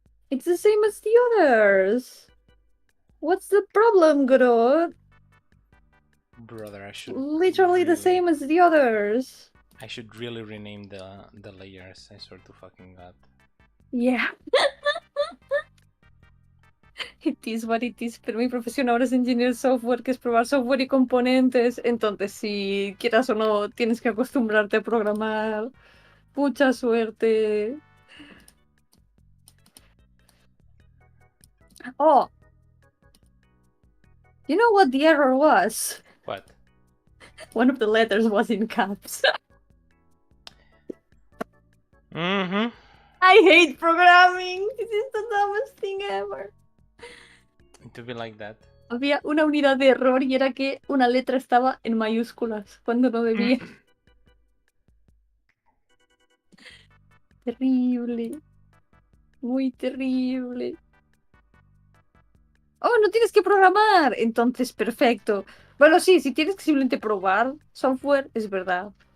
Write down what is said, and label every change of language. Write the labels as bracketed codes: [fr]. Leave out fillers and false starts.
[en] It's the same as the others. What's the problem, Goro? Brother, I should literally the same as the others. I should really rename the layers. I swear to fucking God. Yeah. It is what it is, [es] pero mi profesión ahora es engineer software, que es probar software y componentes. Entonces, si quieras o no, tienes que acostumbrarte a programar. Mucha suerte. Oh. [en] You know what the error was? What? One of the letters was in caps. Mm-hmm. I hate programming. This is the dumbest thing ever. To be like that. [es] Había una unidad de error y era que una letra estaba en mayúsculas cuando no debía. Terrible. Muy terrible. Oh, no tienes que programar. Entonces, perfecto. Bueno, sí, si tienes que simplemente probar software, es verdad.